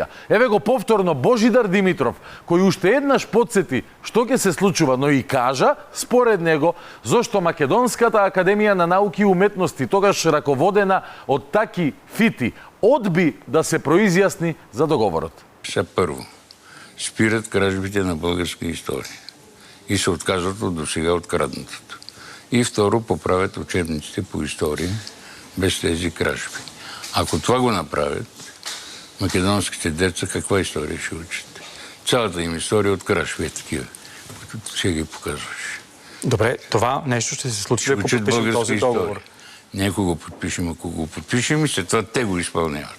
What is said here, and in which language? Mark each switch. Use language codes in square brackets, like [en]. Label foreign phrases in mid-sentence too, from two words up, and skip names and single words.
[mk] Еве го повторно Божидар Димитров, кој уште еднаш подсети што ќе се случува, но и кажа, според него, зошто Македонската академија на науки и уметности, тогаш раководена од таки фити, одби да се произјасни за договорот. [bg] Се прво, спират кражбите на българска историја и се откажат од досега откраднатото. И второ, поправят учебниците по историја без тези кражби. Ако това го направят, македонските деца каква историја ще учат? Цялата им история от кражби е такива, които ще ги показваш. Добре, това нещо ще се случи да подпишем този договор. Нека го подпишем, ако го подпишем и след това те го изпълняват.